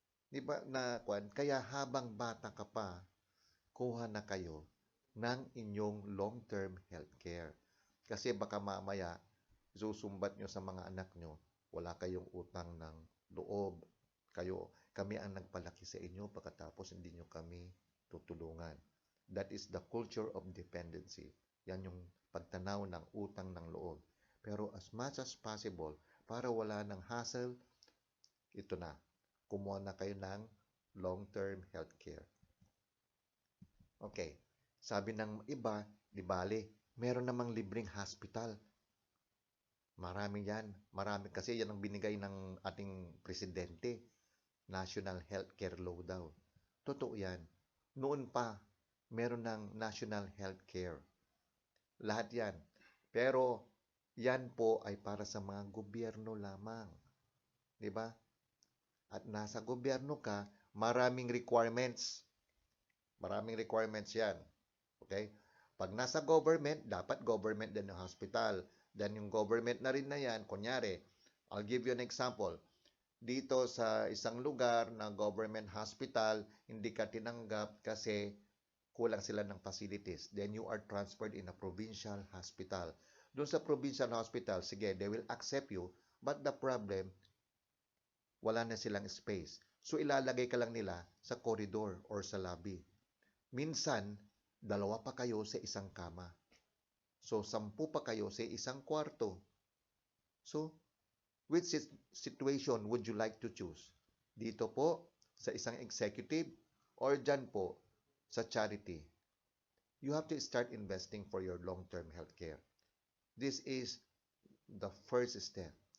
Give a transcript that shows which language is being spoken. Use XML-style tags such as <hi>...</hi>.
<tl>Diba na kaya habang bata ka pa, kuha na kayo ng inyong long-term healthcare. Kasi baka mamaya, susumbat nyo sa mga anak nyo, wala kayong utang ng loob. Kami ang nagpalaki sa inyo, pagkatapos hindi nyo kami tutulungan.</tl> <en>That is the culture of dependency.</en> <tl>Yan yung pagtanaw ng utang ng loob. Pero</tl> <en>as much as possible,</en> <tl>para wala ng hassle, ito na, kumuha na kayo ng long-term healthcare. Okay, sabi ng iba, di bali, meron namang libreng hospital. Marami yan. Marami kasi yan ang binigay ng ating presidente. National Healthcare Law daw. Totoo yan. Noon pa, meron ng National Healthcare. Lahat yan. Pero, yan po ay para sa mga gobyerno lamang. Diba? At nasa gobyerno ka, maraming requirements. Maraming requirements yan. Okay? Pag nasa government, dapat government din ng hospital. Then yung government na rin na yan, kunyari,</tl> <en>I'll give you an example.</en> <tl>Dito sa isang lugar na government hospital, hindi ka tinanggap kasi kulang sila ng facilities.</tl> <en>Then you are transferred in a provincial hospital.</en> <tl>Doon sa provincial hospital, sige,</tl> <en>they will accept you, but the problem,</en> <tl>wala na silang space. So ilalagay ka lang nila sa corridor or sa lobby. Minsan, 2 pa kayo sa isang kama. So 10 pa kayo sa isang kwarto.</tl> <en>So, which situation would you like to choose?</en> <tl>Dito po, sa isang executive, or dyan po, sa charity?</tl> <en>You have to start investing for your long-term healthcare. This is the first step.</en>